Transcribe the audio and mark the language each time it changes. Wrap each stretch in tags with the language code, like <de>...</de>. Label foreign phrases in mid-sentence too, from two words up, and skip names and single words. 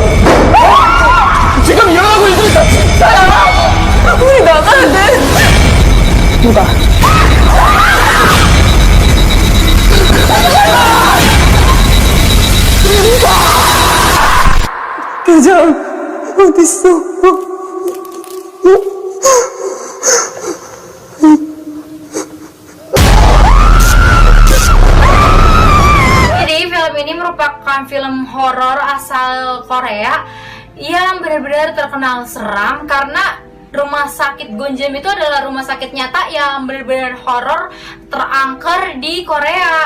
<ko>지금 일어나고 있는 거 진짜야! 우리 나가야 돼! 대장 어딨어?</ko> <id>Jadi film ini merupakan film horor asal Korea yang benar-benar terkenal seram karena rumah sakit Gonjem itu adalah rumah sakit nyata yang benar-benar horor terangker di Korea.</id>